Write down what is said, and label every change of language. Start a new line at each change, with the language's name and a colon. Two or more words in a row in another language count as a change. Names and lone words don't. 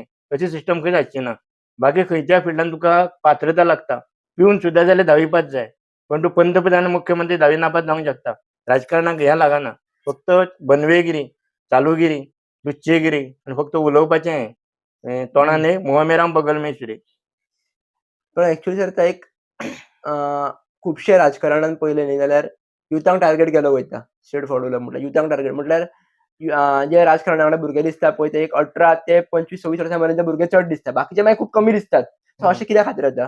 Konkani: तशी सिस्टम खंयच आसची ना. बाकी खंयच्या फिल्डान तुका पात्रता लागता. पिवन सुद्दां जाल्यार 10वी पास जाय. पण तूं पंतप्रधान आनी मुख्यमंत्री 10वी नापास जावंक शकता. राजकारणाक हें लागना. फक्त बनवेगिरी, चालूगिरी, लुच्चेगिरी आनी फक्त उलोवपाचें हें. तोंडान एक
Hindi: मुँह में राम बगल में शुरे.
Konkani: पण ॲक्चुअली सर एक अ, खुबशे राजकारणांत पळयलें न्ही जाल्यार युथांक टार्गेट केलो वयता.
English: straight forward
Konkani: म्हटल्यार युथांक टार्गेट म्हटल्यार जे राजकारणा वांगडा भुरगे दिसता पळय ते एक 18 ते 25-26 वर्सां मेरेनचे भुरगे चड दिसता. बाकीचे मागीर खूब कमी दिसतात. सो अशें कित्या खातीर जाता?